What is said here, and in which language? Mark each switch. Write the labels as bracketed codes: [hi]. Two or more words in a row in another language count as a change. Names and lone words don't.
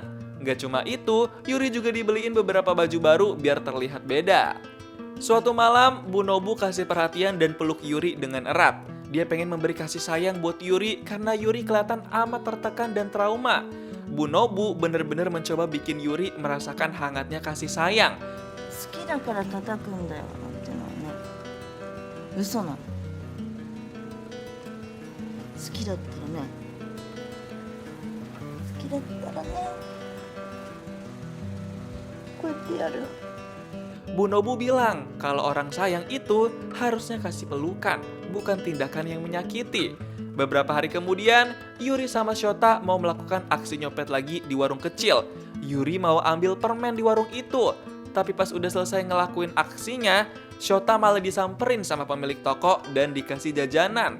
[id] Nggak cuma itu, Yuri juga dibeliin beberapa baju baru biar terlihat beda. Suatu malam, Bu Nobu kasih perhatian dan peluk Yuri dengan erat. Dia pengen memberi kasih sayang buat Yuri karena Yuri kelihatan amat tertekan dan trauma. Bu Nobu bener-bener mencoba bikin Yuri merasakan hangatnya kasih sayang. [ja] 好きだから叩くんだよなんてのはね、嘘なの。好きだったらね、好きだったらね、こうやってやる。 [id] Bu Nobu bilang kalau orang sayang itu harusnya kasih pelukan, bukan tindakan yang menyakiti. Beberapa hari kemudian, Yuri sama Shota mau melakukan aksi nyopet lagi di warung kecil. Yuri mau ambil permen di warung itu. Tapi pas udah selesai ngelakuin aksinya, Shota malah disamperin sama pemilik toko dan dikasih jajanan.